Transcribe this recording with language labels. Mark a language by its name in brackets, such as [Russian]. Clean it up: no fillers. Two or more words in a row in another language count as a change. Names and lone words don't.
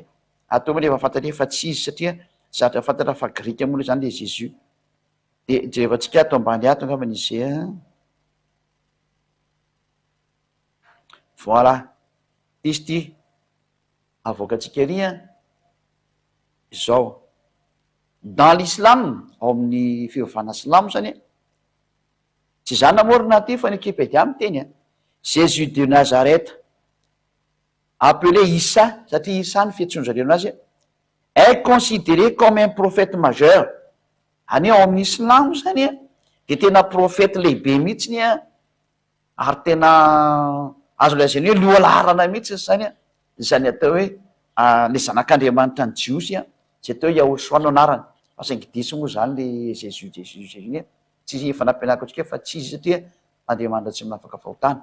[Malagasy] Atao moa rehefa fantatra efa tsy izy satria zatra fantatra fa grika moa zany le Jésus. Dia jerevantsika ato ambany ato angamba izay voilà. Izy ty avoakantsika ery izao. [French] Dans l'islam, [Malagasy] ao amin'ny fivavahana silamo zany tsy zany namorona ty fa ny Wikipédia miteny [French] Jésus de Nazareth, appelé Issa, [Malagasy] satria Issa ny fiantsoan'zareo anazy, [French] est considéré comme un prophète majeur. [Malagasy] Any ao amin'ny Islamo zany a, de tena profeta lehibe mihitsiny a, ary tena azo lazainy hoe lohalarana mihitsy zany a, zany atao hoe le zanak'Andriamanitra ny Jiosy a, zay atao Yahoshua no anarany. Fa saingy diso moa zany le Jésus iny a, tsy efa nampianariko atsika fa tsy izy satria Andriamanitra tsy manafaka fahotana.